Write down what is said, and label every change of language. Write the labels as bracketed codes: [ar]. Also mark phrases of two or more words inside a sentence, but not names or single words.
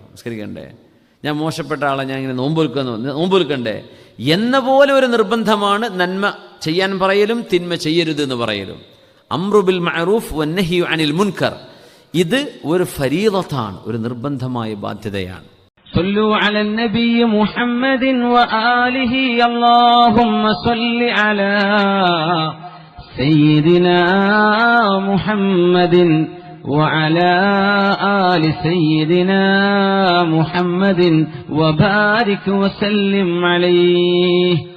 [ml] നിസ്കരിക്കണ്ടേ? ഞാൻ മോശപ്പെട്ട ആളെ ഞാൻ ഇങ്ങനെ നോമ്പൊരുക്കണ്ടേ എന്ന പോലെ ഒരു നിർബന്ധമാണ് നന്മ ചെയ്യാൻ പറയലും തിന്മ ചെയ്യരുത് എന്ന് പറയലും. [ar] أمر بالمعروف ونهي عن المنكر, [ml] ഇത് ഒരു ഫരീളത്താണ്, ഒരു നിർബന്ധമായ ബാധ്യതയാണ്. [ar] صلوا على النبي محمد وآله اللهم صل على سيدنا محمد وعلى آل سيدنا محمد وبارك وسلم عليه.